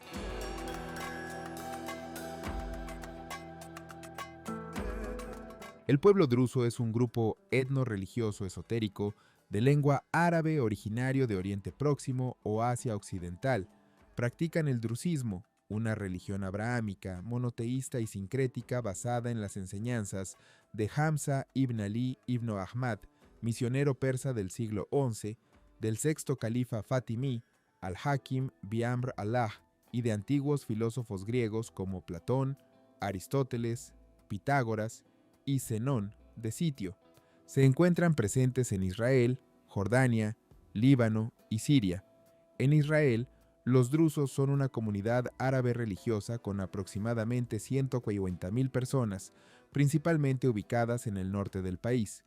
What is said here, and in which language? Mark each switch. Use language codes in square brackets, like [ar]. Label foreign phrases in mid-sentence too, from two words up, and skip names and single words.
[es] El pueblo druso es un grupo etno-religioso esotérico de lengua árabe originario de Oriente Próximo o Asia Occidental. Practican el drusismo, una religión abrahámica, monoteísta y sincrética basada en las enseñanzas de Hamza ibn Ali ibn Ahmad, misionero persa del siglo XI, del sexto califa Fatimí, al-Hakim bi-Amr Allah, y de antiguos filósofos griegos como Platón, Aristóteles, Pitágoras y Zenón de Sitio. Se encuentran presentes en Israel, Jordania, Líbano y Siria. En Israel, los drusos son una comunidad árabe religiosa con aproximadamente 140,000 personas, principalmente ubicadas en el norte del país.